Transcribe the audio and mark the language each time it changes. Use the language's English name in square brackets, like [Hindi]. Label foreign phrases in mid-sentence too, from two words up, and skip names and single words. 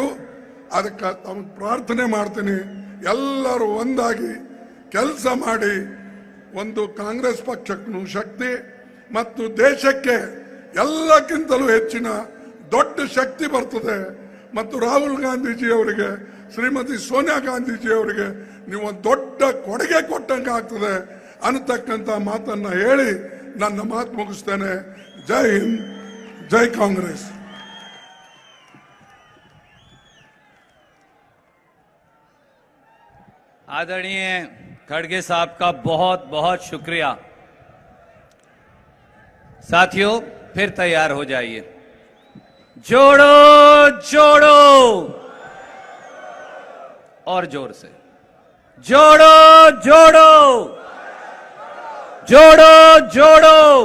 [Kannada] ಅದಕ್ಕೆ ತಮಗೆ ಪ್ರಾರ್ಥನೆ ಮಾಡ್ತೀನಿ, ಎಲ್ಲರೂ ಒಂದಾಗಿ ಕೆಲಸ ಮಾಡಿ ಒಂದು ಕಾಂಗ್ರೆಸ್ ಪಕ್ಷಕ್ಕೂ ಶಕ್ತಿ ಮತ್ತು ದೇಶಕ್ಕೆ ಎಲ್ಲಕ್ಕಿಂತಲೂ ಹೆಚ್ಚಿನ ದೊಡ್ಡ ಶಕ್ತಿ ಬರ್ತದೆ. ಮತ್ತು ರಾಹುಲ್ ಗಾಂಧೀಜಿ ಅವರಿಗೆ, ಶ್ರೀಮತಿ ಸೋನಿಯಾ ಗಾಂಧೀಜಿ ಅವರಿಗೆ ನೀವು ಒಂದು ದೊಡ್ಡ ಕೊಡುಗೆ ಕೊಟ್ಟಂಗೆ ಆಗ್ತದೆ ಅನ್ನತಕ್ಕಂಥ ಮಾತನ್ನ ಹೇಳಿ ನನ್ನ ಮಾತು ಮುಗಿಸ್ತೇನೆ. [Hindi] जय हिंद, जय कांग्रेस. आदरणीय खड़गे साहब का बहुत बहुत शुक्रिया। साथियों, फिर तैयार हो जाइए। जोड़ो जोड़ो और जोर से जोड़ो जोड़ो जोड़ो जोड़ो।